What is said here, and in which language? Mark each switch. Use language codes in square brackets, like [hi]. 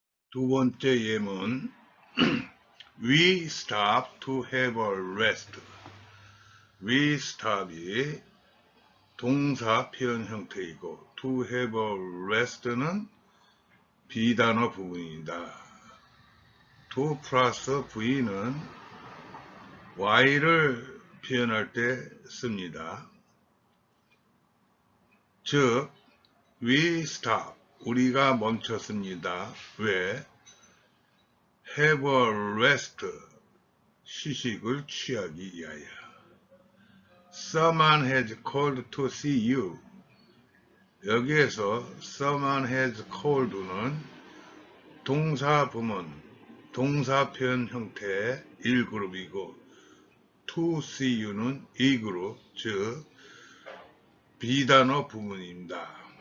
[ko] 두 번째 예문 [en] We stop to have a rest. We stop이 [ko] 동사 표현 형태이고 [en] to have a rest [ko] 는 비단어 부분이다. to 플러스 v는 y를 표현할 때 씁니다. 즉 [en] we stop, [ko] 우리가 멈췄습니다. 왜? [en] have a rest, [ko] 휴식을 취하기 위하여. [en] Someone has called to see you. [ko] 여기에서 [en] someone has called [ko] 는 동사 부문, 동사 표현 형태의 1그룹이고 [en] to see you [ko] 는 2그룹, 즉 비단어 부분입니다.